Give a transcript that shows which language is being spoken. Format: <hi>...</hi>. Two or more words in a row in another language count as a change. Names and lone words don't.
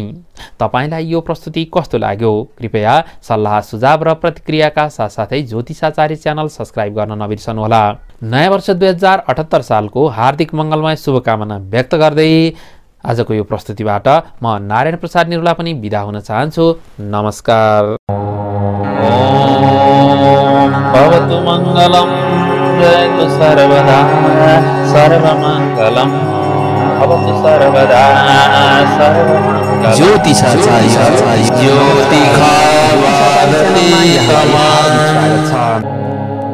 <ne>तपाईलाई यो प्रस्तुति कस्तो लाग्यो? कृपया सल्लाह सुझाव र प्रतिक्रियाका साथसाथै ज्योतिषाचार्य च्यानल सब्स्क्राइब गर्न नबिर्सनुहोला। नयाँ वर्ष 2078 सालको हार्दिक मङ्गलमय शुभकामना व्यक्त गर्दै आजको यो प्रस्तुतिबाट म नारायण प्रसाद निरुला पनि बिदा हुन चाहन्छु। नमस्कार।</ne> <sa>भवतु मङ्गलम् जयतु सर्वदा सर्वमङ्गलम् भवतु सर्वदा सर्वमङ्गलम्।</sa> <ne>ज्योतिषाचार्य ज्योतिषा</ne>